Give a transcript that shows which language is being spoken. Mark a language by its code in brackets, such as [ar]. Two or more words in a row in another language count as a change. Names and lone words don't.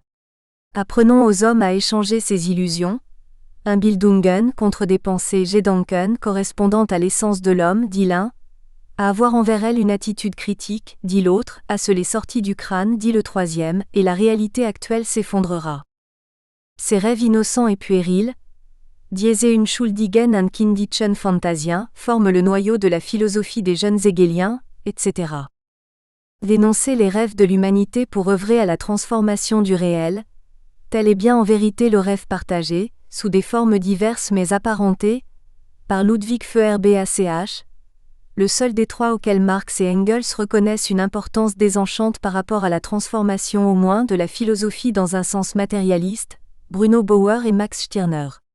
[fr] Apprenons aux hommes à échanger ces illusions, Einbildungen contre des pensées Gedanken correspondant à l'essence de l'homme, dit l'un, à avoir envers elle une attitude critique, dit l'autre, à se les sorties du crâne, dit le troisième, et la réalité actuelle s'effondrera. Ces rêves innocents et puérils, [de] diese Unschuldigen und kindischen Phantasien, [fr] forment le noyau de la philosophie des jeunes hegéliens, etc. Dénoncer les rêves de l'humanité pour œuvrer à la transformation du réel, tel est bien en vérité le rêve partagé, sous des formes diverses mais apparentées, par Ludwig Feuerbach, le seul des trois auquel Marx et Engels reconnaissent une importance désenchante par rapport à la transformation au moins de la philosophie dans un sens matérialiste, Bruno Bauer et Max Stirner.